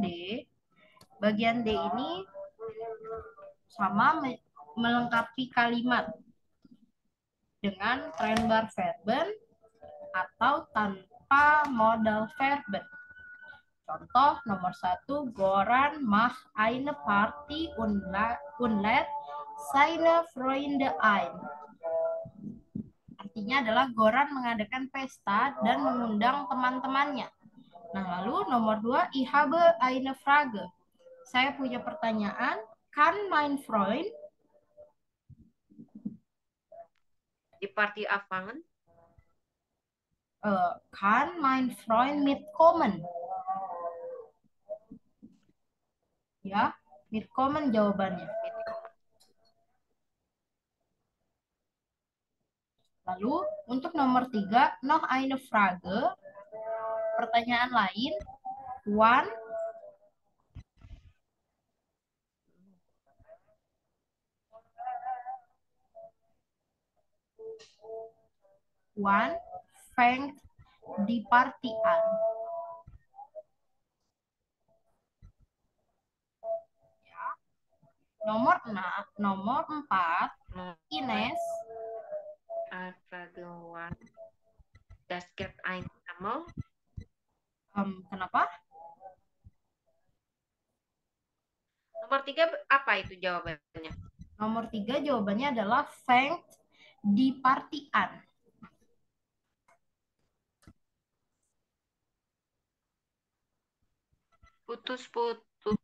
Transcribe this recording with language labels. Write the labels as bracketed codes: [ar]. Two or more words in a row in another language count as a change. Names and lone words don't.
[id] Bagian D ini sama melengkapi kalimat dengan [de] trennbar verben [id] atau tanpa [de] modal verben. [id] Contoh nomor 1, [de] Goran macht eine Party und lädt seine Freunde ein. [id] Artinya adalah Goran mengadakan pesta dan mengundang teman-temannya. Nah, lalu nomor 2, [de] ich habe eine Frage. [id] Saya punya pertanyaan. [de] Kann mein Freund Di party anfangen? Kann mein Freund mitkommen? [id] Ya, mitkommen jawabannya. Lalu untuk nomor 3, [de] noch eine Frage. [id] Pertanyaan lain. [de] Wann wann fängt die Party an? [id] Ya. Nomor 4, Ines. [de] Frage 1. Das gibt ein Name. [id] Kenapa? Nomor 3 apa itu jawabannya? Nomor 3 jawabannya adalah [de] fängt die Party an. [id] Putus-putus.